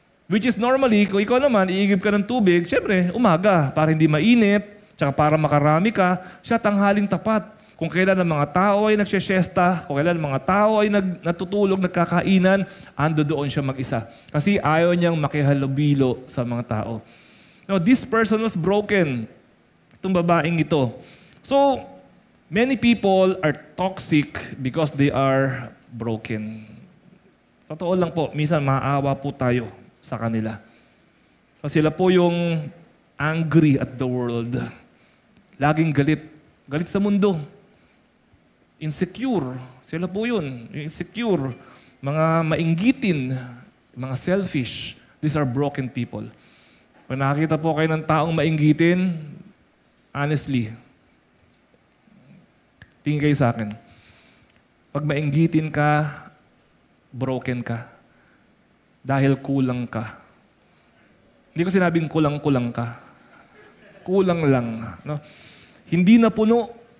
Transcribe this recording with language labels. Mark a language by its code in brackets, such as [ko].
[en] Which is normally, [tl] kung ikaw naman, iigib ka ng tubig, syempre, umaga, para hindi mainit, tsaka para makarami ka, siya tanghaling tapat. Kung kailan ang mga tao ay nagsisyesta, kung kailan ang mga tao ay natutulog, nagkakainan, ando doon siya mag-isa. Kasi ayaw niyang makihalubilo sa mga tao. [en] Now, this person was broken. [tl] Itong babaeng ito. [en] So, many people are toxic because they are broken. [tl] Totoo lang po, minsan maawa po tayo sa kanila. So, sila po yung [en] angry at the world. [tl] Laging galit. Galit sa mundo. Insecure. Sila po yun. Insecure. Mga mainggitin. Mga selfish. [en] These are broken people. [tl] Pag nakakita po kayo ng taong mainggitin, honestly, tingin kayo sa akin. Pag mainggitin ka, broken ka. Dahil kulang ka. Hindi ko sinabing kulang-kulang ka. Kulang lang. No? Hindi na puno.